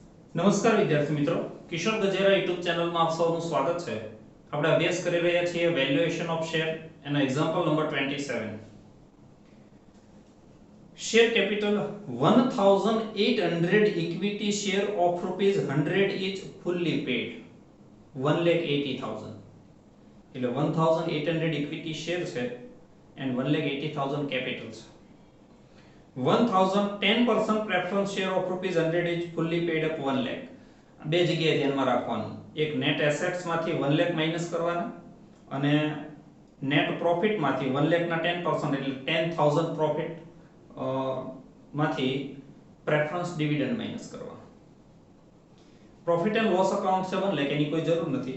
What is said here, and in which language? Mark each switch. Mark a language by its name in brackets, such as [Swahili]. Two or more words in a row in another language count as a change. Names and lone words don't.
[Gujarati] નમસ્કાર વિદ્યાર્થી મિત્રો, કિશોર ગજેરા યુટ્યુબ ચેનલમાં આપ સૌનું સ્વાગત છે. આપણે અભ્યાસ કરી રહ્યા છીએ [English] valuation of share [Gujarati] એનો [English] example number [Gujarati] 27. [English] share capital 1800 equity share of ₹100 each fully paid 1,80,000. [Gujarati] એટલે 1800 [English] equity share [Gujarati] છે and 1,80,000 કેપિટલ છે. [English] 10% preference share of ₹100 each fully paid up 1 lakh. [Gujarati] બે જગ્યાએ ધ્યાનમાં રાખવાનું. એક [English] net assets [Gujarati] માંથી 1 લાખ માઈનસ કરવાના અને [English] net profit [Gujarati] માંથી 1 લાખ ના 10% એટલે 10,000 પ્રોફિટ માંથી [English] preference dividend [Gujarati] માઈનસ કરવાના. [English] profit and loss account [Gujarati] છે 1 લાખ, એની કોઈ જરૂર નથી.